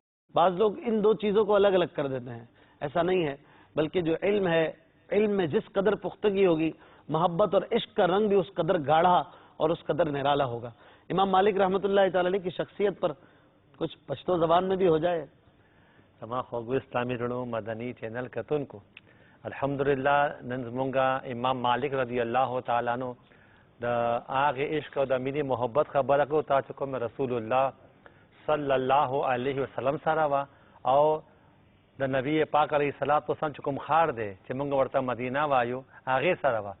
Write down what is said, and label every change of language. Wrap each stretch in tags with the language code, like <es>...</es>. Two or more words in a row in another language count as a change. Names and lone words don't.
<ur>بعض لوگ ان دو چیزوں کو الگ الگ کر دیتے ہیں، ایسا نہیں ہے، بلکہ جو علم ہے، علم میں جس قدر پختگی ہوگی، محبت اور عشق کا رنگ بھی اس قدر گاڑھا اور اس قدر نرالا ہوگا. امام مالک رحمۃ اللہ تعالی علیہ کی شخصیت پر کچھ پشتو زبان میں بھی ہو جائے.</ur> <ps>تمام خوږو اسلامي رڼو مدني چینل کتونکو الحمدلله نن زمونږ امام مالک</ps> <ar>رضی الله تعالی عنہ</ar> <ps>د هغه عشق او د مینې محبت خبره کوو تا چې کوم رسول الله</ps> <ar>صلی الله علیه وسلم</ar> <ps>سره وا او د نبی پاک</ps> <ar>علیه الصلاۃ والسلام</ar> <ps>چې کوم خار دی چې موږ ورته مدینه وایو هغه سره وا.</ps>